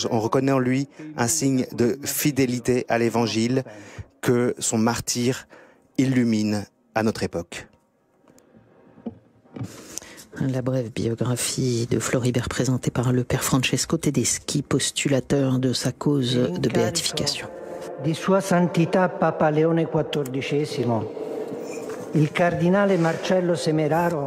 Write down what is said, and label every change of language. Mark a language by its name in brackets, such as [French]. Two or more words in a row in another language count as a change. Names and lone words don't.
[French] On reconnaît en lui un signe de fidélité à l'Évangile que son martyre illumine à notre époque. La brève biographie de Floribert présentée par le père Francesco Tedeschi, postulateur de sa cause de béatification. [Italian] Di Sua Santità Papa Leone XIV. Il cardinale Marcello Semeraro.